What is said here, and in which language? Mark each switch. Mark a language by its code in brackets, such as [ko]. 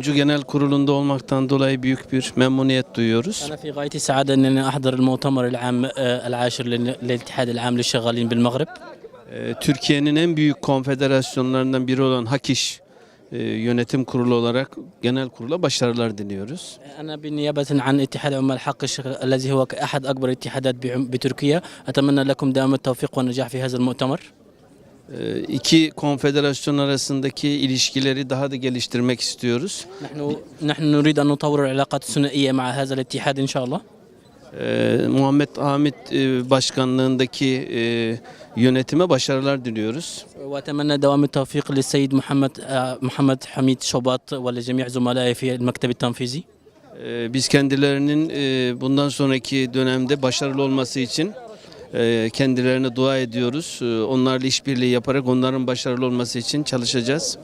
[tr] Genel Kurulu'nda olmaktan dolayı büyük bir memnuniyet duyuyoruz. [ar] أنا في غاية السعادة أنني أحضر المؤتمر العام العاشر للاتحاد العام للشغالين بالمغرب. [tr] Türkiye'nin en büyük konfederasyonlarından biri olan HAKİŞ Yönetim Kurulu olarak genel kurula başarılar diliyoruz. [ar] أنا بالنيابة عن اتحاد عمال حق الذي هو أحد أكبر الاتحادات بتركيا أتمنى لكم دوام التوفيق والنجاح في هذا المؤتمر. [tr] İki konfederasyon arasındaki ilişkileri daha da geliştirmek istiyoruz. [ar] نحن نريد أن نطور العلاقات الثنائية مع هذا الاتحاد إن شاء الله. [tr] Muhammed Hamit başkanlığındaki yönetime başarılar diliyoruz. [ar] وأتمنى دوام التوفيق للسيد محمد حميد شوبات ولجميع زملائي في المكتب التنفيذي. [tr] Biz kendilerinin bundan sonraki dönemde başarılı olması için kendilerine dua ediyoruz. Onlarla işbirliği yaparak onların başarılı olması için çalışacağız.